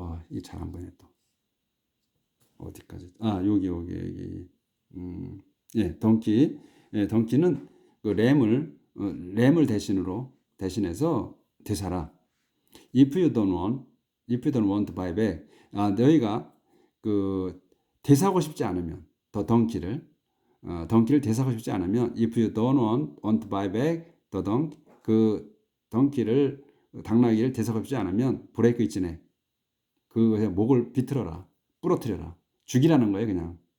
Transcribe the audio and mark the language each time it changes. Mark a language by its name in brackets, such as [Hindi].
[Korean] 이게 잘 안 보네 또. 어디까지? 여기. 예, 덩키는 그 램을 대신해서 되사라. [English] If you don't want buy back. [Korean] 너희가 그 되사고 싶지 않으면 덩키를 되사고 싶지 않으면 [English] if you don't want buy back the donkey [Korean] 그 덩키를 당나귀를 되사고 싶지 않으면 브레이크 있지네. 그것에 목을 비틀어라. 부러뜨려라. 죽이라는 거예요, 그냥.